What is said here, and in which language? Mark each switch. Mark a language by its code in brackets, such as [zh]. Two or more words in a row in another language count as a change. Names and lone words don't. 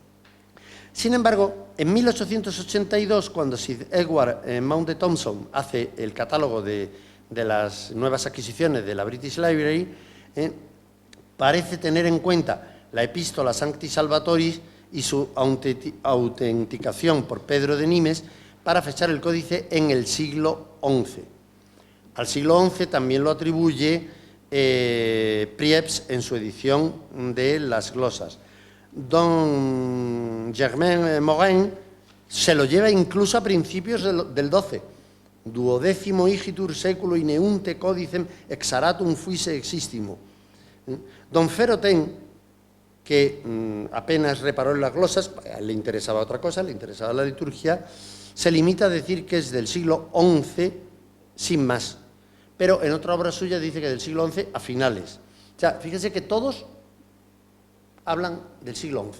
[es] Sin embargo, en 1882, cuando Sir Edward Mount Thompson hace el catálogo de las nuevas adquisiciones de la British Library, parece tener en cuenta la Epístola Sancti Salvatoris y su autenticación por Pedro de Nimes para fechar el códice en el siglo XI. Al siglo XI también lo atribuye Prieps en su edición de las glosas. Don Germain Morin se lo lleva incluso a principios del XII. [la] Duodécimo igitur seculo ineunte codicem exaratum fuise existimo. [es] Don Ferotén, que apenas reparó en las glosas, le interesaba otra cosa, le interesaba la liturgia, se limita a decir que es del siglo XI sin más. Pero en otra obra suya dice que del siglo XI a finales. O sea, fíjense que todos hablan del siglo XI.